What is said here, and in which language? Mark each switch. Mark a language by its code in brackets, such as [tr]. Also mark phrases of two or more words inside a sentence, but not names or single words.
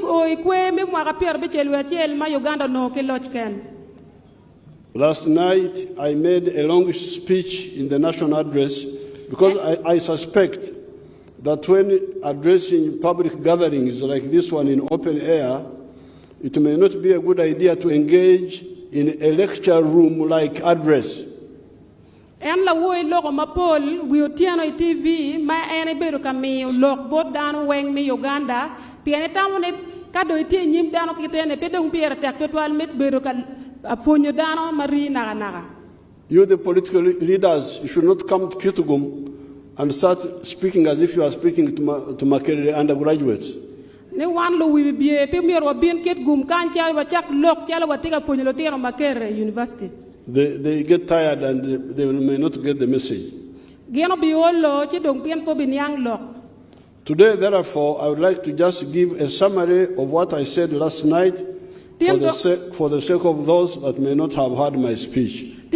[en] last night, I made a long speech in the national address because I suspect that when addressing public gatherings like this one in open air, it may not be a good idea to engage in a lecture room-like address. [ach] En la woy logo mapol wi otiano TV ma ene bedo kami log bot dano weng mi Uganda piene tamone kado itie nyim dano kitene pedong piera tak total met bedo ka afonyo dano mari naga. [en] You the political leaders, you should not come to Kitgum and start speaking as if you are speaking to Makerere undergraduates. [ach] Ne wan lo wi bie pe mi ro bien Kitgum kan cha wa chak lok cha wa tiga fonyo lo tero Makerere University. [en] They get tired and they may not get the message. Today, therefore, I would like to just give a summary of what I said last night for the sake of those that may not have heard my speech.